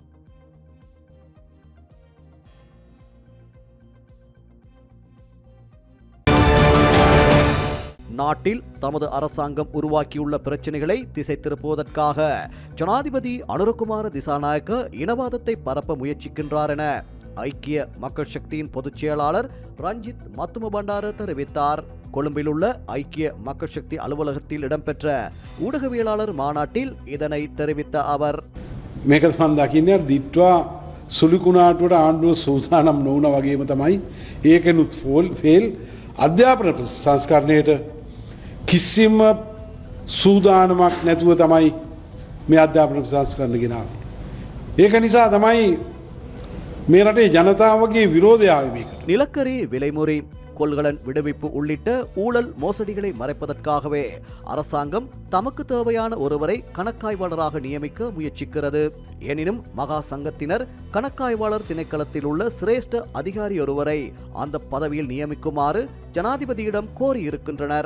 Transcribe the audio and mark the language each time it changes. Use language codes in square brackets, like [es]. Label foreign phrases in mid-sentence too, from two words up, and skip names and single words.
[ta] நாட்டில் தமது அரசாங்கம் உருவாக்கியுள்ள பிரச்சினைகளை திசை திருப்புவதற்காக ஜனாதிபதி அனுரகுமார திசாநாயக்க இனவாதத்தை பரப்ப முயற்சிக்கின்றார் என ஐக்கிய மக்கள் சக்தியின் பொதுச் செயலாளர் ரஞ்சித் மத்துமபண்டார தெரிவித்தார். கொழும்பில் உள்ள ஐக்கிய மக்கள் சக்தி அலுவலகத்தில் இடம்பெற்ற ஊடகவியலாளர் மாநாட்டில் இதனை தெரிவித்த அவர், [si] මේක මන් දකින්නේ දිට්වා සුළුකුණාටුවට ආණ්ඩුව සූදානම් නොවුන වගේම තමයි ඒකනුත් ෆේල් අධ්‍යාපන සංස්කරණයට කිසිම සූදානමක් නැතුව තමයි මේ අධ්‍යාපන සංස්කරණ ගෙනාවේ. ඒක නිසා තමයි මේ රටේ ජනතාවගේ විරෝධය ආවේ මේකට. [ta] நிலக்கரி விலைமுறை, கொள்கலன் விடுவிப்பு உள்ளிட்ட ஊழல் மோசடிகளை மறைப்பதற்காகவே அரசாங்கம் தமக்கு தேவையான ஒருவரை கணக்காய்வாளராக நியமிக்க முயற்சிக்கிறது. எனினும் மகா சங்கத்தினர் கணக்காய்வாளர் திணைக்களத்தில் உள்ள சிரேஷ்ட அதிகாரி ஒருவரை அந்த பதவியில் நியமிக்குமாறு ஜனாதிபதியிடம் கோரியிருக்கின்றனர்.